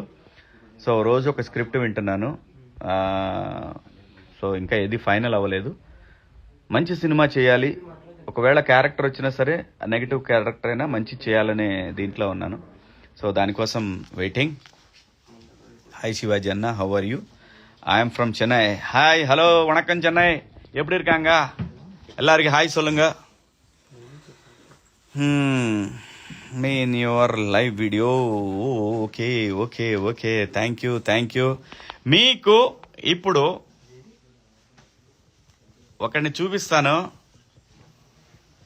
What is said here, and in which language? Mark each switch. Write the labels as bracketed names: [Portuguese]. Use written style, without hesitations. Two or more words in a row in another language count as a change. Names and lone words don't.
[Telugu] సో రోజు ఒక స్క్రిప్ట్ వింటున్నాను. సో ఇంకా ఏది ఫైనల్ అవ్వలేదు. మంచి సినిమా చేయాలి, ఒకవేళ క్యారెక్టర్ వచ్చినా సరే నెగిటివ్ క్యారెక్టర్ అయినా మంచి చేయాలనే దీంట్లో ఉన్నాను. సో దానికోసం వెయిటింగ్. హాయ్ శివాజీ అన్న, [English] How are you? I'm from Chennai. Hi, hello, [Tamil] வணக்கம் சென்னை, எப்படி இருக்காங்க எல்லாருக்கும்? ஹாய் சொல்லுங்க. [English] Me in your live video. Okay thank you. [Telugu] మీకు ఇప్పుడు ఒకరిని చూపిస్తాను.